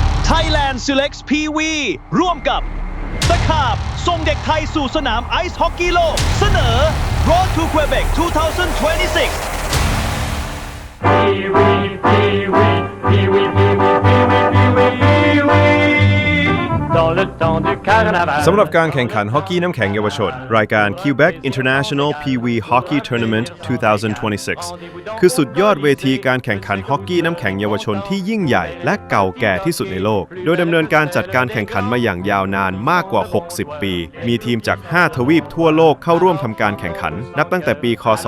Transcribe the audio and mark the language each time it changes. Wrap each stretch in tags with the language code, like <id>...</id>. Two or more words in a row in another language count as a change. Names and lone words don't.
<th>Thailand Selects Pee-Wee ร่วมกับตะขาบส่งเด็กไทยสู่สนามไอซ์ฮอกกี้โลกเสนอ Road to Quebec 2026 Pee-wee, Pee-wee, Pee-wee, Pee-wee, Pee-wee, สำหรับการแข่งขันฮอกกี้น้ำแข็งเยาวชนรายการ Quebec International Pee-Wee Hockey Tournament 2026 คือสุดยอดเวทีการแข่งขันฮอกกี้น้ำแข็งเยาวชนที่ยิ่งใหญ่และเก่าแก่ที่สุดในโลกโดยดำเนินการจัดการแข่งขันมาอย่างยาวนานมากกว่า 60 ปีมีทีมจาก 5 ทวีปทั่วโลกเข้าร่วมทำการแข่งขันนับตั้งแต่ปี ค.ศ.</th>